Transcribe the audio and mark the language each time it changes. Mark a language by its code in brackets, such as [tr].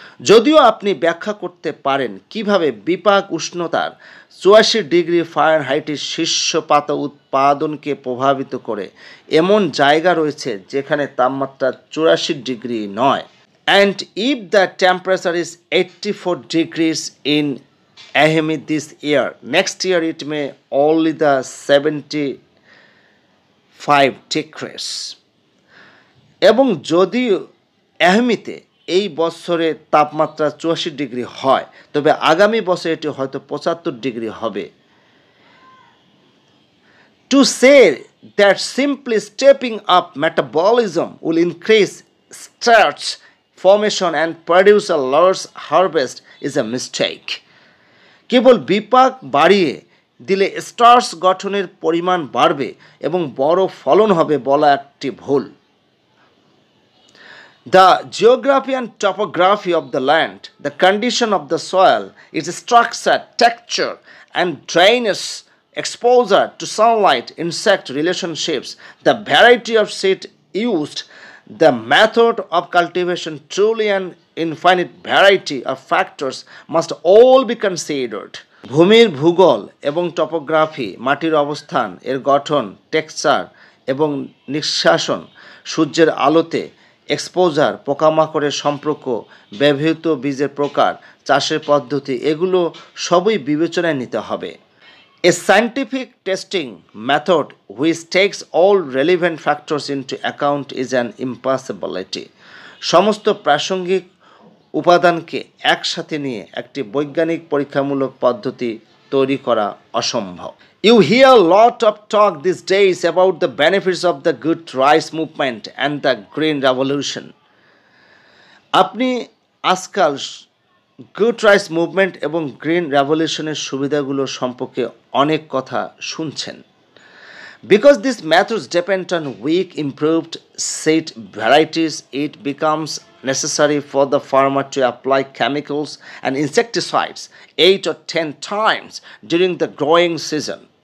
[bn] যদিও আপনি ব্যাখ্যা করতে পারেন কিভাবে বিপাক উষ্ণতার 84 ডিগ্রি ফারেনহাইটের শীর্ষ পাতা উৎপাদনকে প্রভাবিত করে, এমন জায়গা রয়েছে যেখানে তাপমাত্রা 84 ডিগ্রি নয়। [en] And if the temperature is 84 degrees in Ahemi this year, next year it may only the 75 degrees. [bn] এবং যদি আহমিতে এই বছরে তাপমাত্রা 84 ডিগ্রি হয়, তবে আগামী বছর এটি হয়তো 75 ডিগ্রি হবে। [en] To say that simply stepping up metabolism will increase starch formation and produce a large harvest is a mistake. [bn] কেবল বিপাক বাড়িয়ে দিলে স্টার্চ গঠনের পরিমাণ বাড়বে এবং বড় ফলন হবে বলা একটি ভুল। [en] The geography and topography of the land, the condition of the soil, its structure, texture, and drainage, exposure to sunlight, insect relationships, the variety of seed used, the method of cultivation, truly an infinite variety of factors must all be considered. [bn] ভূমির ভূগোল এবং topography, মাটির অবস্থান, এর গঠন, texture এবং নিষ্কাশন, সূর্যের আলোতে এক্সপোজার, পোকামাকড়ের সম্পর্ক, ব্যবহৃত বীজের প্রকার, চাষের পদ্ধতি, এগুলো সবই বিবেচনায় নিতে হবে। [en] A scientific testing method which takes all relevant factors into account is an impossibility. [bn] সমস্ত প্রাসঙ্গিক উপাদানকে একসাথে নিয়ে একটি বৈজ্ঞানিক পরীক্ষামূলক পদ্ধতি তৈরি করা অসম্ভব। [en] You hear a lot of talk these days about the benefits of the good rice movement and the green revolution. [bn] আপনি আজকাল গুড রাইস মুভমেন্ট এবং গ্রিন রেভলিউশনের সুবিধাগুলো সম্পর্কে অনেক কথা শুনছেন। [en] Because these methods depend on weak improved seed varieties, it becomes necessary for the farmer to apply chemicals and insecticides 8 or 10 times during the growing season.